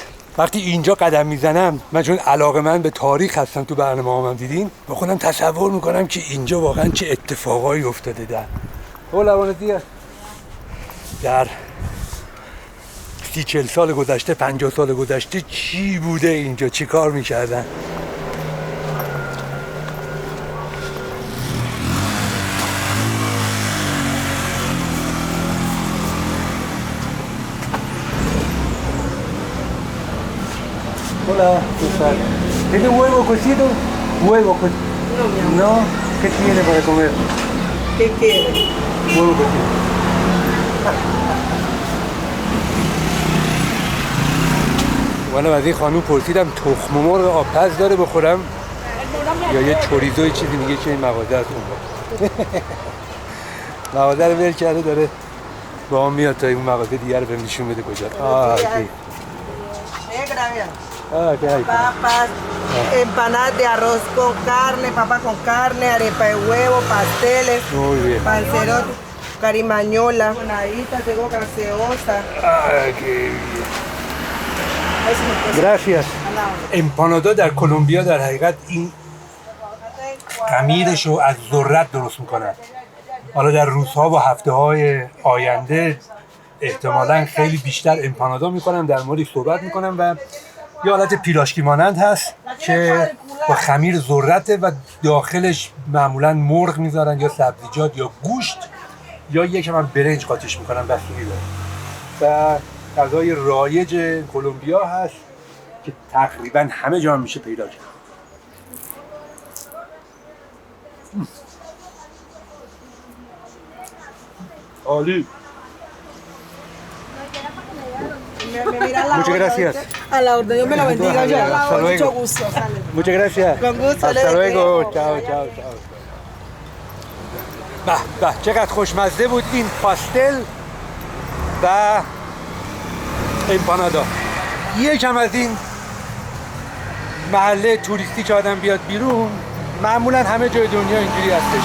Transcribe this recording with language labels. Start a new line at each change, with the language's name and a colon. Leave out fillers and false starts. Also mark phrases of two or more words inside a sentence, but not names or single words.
Persian: وقتی اینجا قدم میزنم، من چون علاقه‌مند به تاریخ هستم، تو برنامه‌ام دیدین، با خودم تصور میکنم که اینجا واقعا چه اتفاقایی افتاده. در 30-40 سال گذشته، 50 سال گذشته چی بوده اینجا، چی کار میکردن.
Spanish: Hola, ¿qué tal? ¿Tiene huevo cocido? Huevo cocido. No, ¿qué tiene para comer? ¿Qué quiere? Huevo cocido.
Persian: وانا از این خانوم پرسیدم تخم مرغ آبپز داره بخورم یا یه چوریزوی چیزی میگه که این مغازه از اون مغازه رو ول کرده داره با هم میاد تا این مغازه دیگه رو بهم نشون بده کجاست.
Spanish: Papas, empanadas de arroz con carne, papa con carne, arepa de huevo, pasteles, Muy bien. panzerotti, carimañola, bonaditas, tengo gaseosa. qué bien. Gracias.
Persian: امپانادا در کلمبیا در حقیقت این خمیرش رو از ذرت درست میکنن. حالا در روزها و هفته‌های آینده احتمالاً خیلی بیشتر امپانادا میکنن، در موردش صحبت میکنن و یه حالت پیلاشکی مانند هست که با خمیر ذرته و داخلش معمولاً مرغ میذارن یا سبزیجات یا گوشت یا یکم هم برنج قاطیش میکنن، بستگی داره. و غذای رایج کلمبیا هست که تقریباً همه جا هم میشه پیدا کرد. عالی.
Spanish: Muchas gracias. A la orden, Dios me lo bendiga. Yo Hasta luego. mucho gusto. Sale. Muchas gracias. Con gusto. Hasta luego. Chao, chao, chao.
Persian: به چقدر خوشمزه بود این پاستل و امپانادا. یکم از این محله توریستی که آدم بیاد بیرون، معمولا همه جای دنیا اینجوری هستش.